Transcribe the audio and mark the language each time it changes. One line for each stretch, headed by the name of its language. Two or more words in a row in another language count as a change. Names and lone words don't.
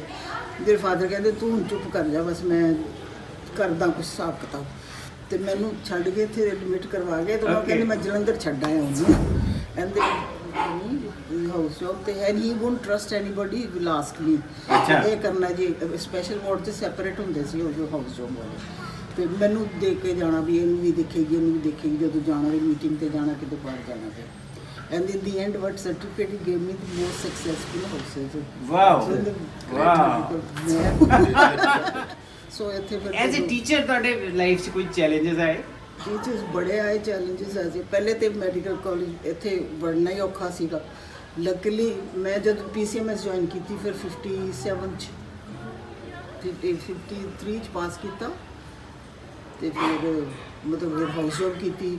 Punjabi: ਮੇਰੇ ਫਾਦਰ ਕਹਿੰਦੇ ਤੂੰ ਹੁਣ ਚੁੱਪ ਕਰ ਜਾ ਬਸ ਮੈਂ ਕਰਦਾ ਕੁਛ ਹਿਸਾਬ ਕਿਤਾਬ ਤੇ ਮੈਨੂੰ ਛੱਡ ਕੇ ਇੱਥੇ ਐਡਮਿਟ ਕਰਵਾ ਗਏ ਤਾਂ ਉਹ ਕਹਿੰਦੇ ਮੈਂ ਜਲੰਧਰ ਛੱਡ ਆਇਆ ਉਹਨੂੰ ਕਹਿੰਦੇ
English: house job
Punjabi: ਤੇ
English: and he won't trust anybody will ask me
Punjabi: ਇਹ ਕਰਨਾ ਜੀ
English: special ward
Punjabi: ਤੇ ਸੈਪਰੇਟ ਹੁੰਦੇ ਸੀ ਉਹ ਜੋ
English: house job
Punjabi: ਵਾਲੇ ਤੇ ਮੈਨੂੰ ਦੇਖ ਕੇ ਜਾਣਾ ਵੀ ਇਹਨੂੰ ਵੀ ਦੇਖੇਗੀ ਉਹਨੂੰ ਵੀ ਦੇਖੇਗੀ ਜਦੋਂ ਜਾਣਾ ਵੀ ਮੀਟਿੰਗ ਤੇ ਜਾਣਾ ਕਿਤੇ ਬਾਹਰ ਜਾਣਾ ਤੇ
English: and in the end what certificate he gave me the most successful houses. Wow.
Punjabi: So ਇੱਥੇ ਫਿਰ
English: as a teacher
Punjabi: ਤੁਹਾਡੇ ਲਾਈਫ 'ਚ ਕੋਈ ਚੈਲੰਜਸ ਆਏ? ਟੀਚਰਸ ਬੜੇ ਆਏ ਚੈਲੰਜਸ ਆਏ। ਪਹਿਲੇ ਤੇ ਮੈਡੀਕਲ ਕਾਲਜ ਇੱਥੇ ਪੜ੍ਹਨਾ ਹੀ ਔਖਾ ਸੀਗਾ। ਲੱਕਲੀ ਮੈਂ ਜਦ PCMS ਜੁਆਇਨ ਕੀਤੀ ਫਿਰ 57 ਚ 53 ਚ ਪਾਸ ਕੀਤਾ ਤੇ ਫਿਰ ਮਤਲਬ
English: house job
Punjabi: ਕੀਤੀ।